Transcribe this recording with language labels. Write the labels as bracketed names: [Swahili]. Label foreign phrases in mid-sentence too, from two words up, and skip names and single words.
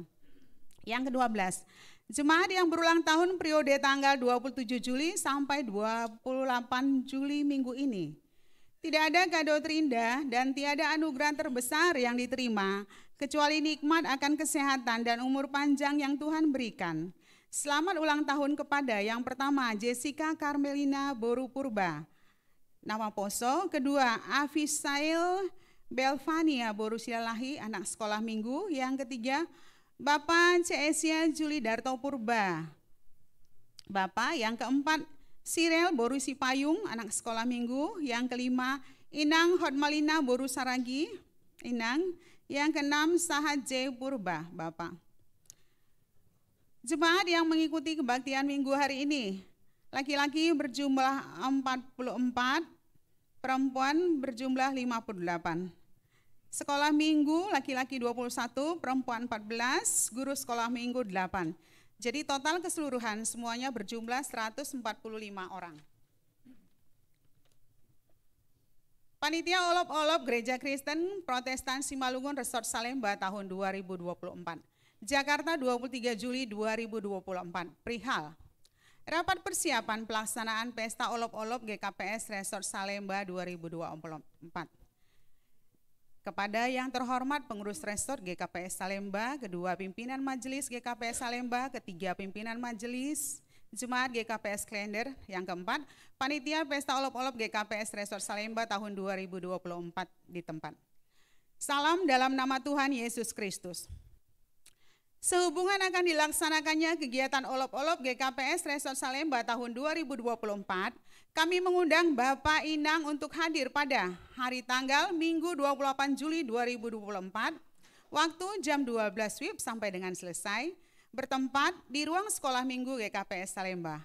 [Indonesian] Yang ke-12, jemaat yang berulang tahun periode tanggal 27 Juli sampai 28 Juli minggu ini. Tidak ada kado terindah dan tiada anugerah terbesar yang diterima, kecuali nikmat akan kesehatan dan umur panjang yang Tuhan berikan. Selamat ulang tahun kepada yang pertama, Jessica Carmelina Boru Purba, nama poso. Kedua, Afisail Belvania Boru Silalahi, anak sekolah minggu. Yang ketiga, Bapak Ceesia Juli Darto Purba, Bapak. Yang keempat, Sirel Boru Sipayung, anak sekolah minggu. Yang kelima, Inang Hotmalina Boru Saragi, Inang. Yang keenam, Sahat J Purba, Bapak. Jemaat yang mengikuti kebaktian minggu hari ini, laki-laki berjumlah 44, perempuan berjumlah 58. Sekolah minggu laki-laki 21, perempuan 14, guru sekolah minggu 8. Jadi total keseluruhan semuanya berjumlah 145 orang. Panitia Olop-Olop Gereja Kristen Protestan Simalungun Resort Salemba tahun 2024. Jakarta 23 Juli 2024, perihal rapat persiapan pelaksanaan Pesta Olop-Olop GKPS Resort Salemba 2024. Kepada yang terhormat pengurus Resort GKPS Salemba, kedua pimpinan Majelis GKPS Salemba, ketiga pimpinan Majelis Jemaat GKPS Klender, yang keempat, Panitia Pesta Olop-Olop GKPS Resort Salemba tahun 2024 di tempat. Salam dalam nama Tuhan Yesus Kristus. Sehubungan akan dilaksanakannya kegiatan Olop-Olop GKPS Resort Salemba tahun 2024, kami mengundang Bapak Inang untuk hadir pada hari tanggal Minggu 28 Juli 2024, waktu jam 12 WIB sampai dengan selesai, bertempat di ruang sekolah minggu GKPS Salemba.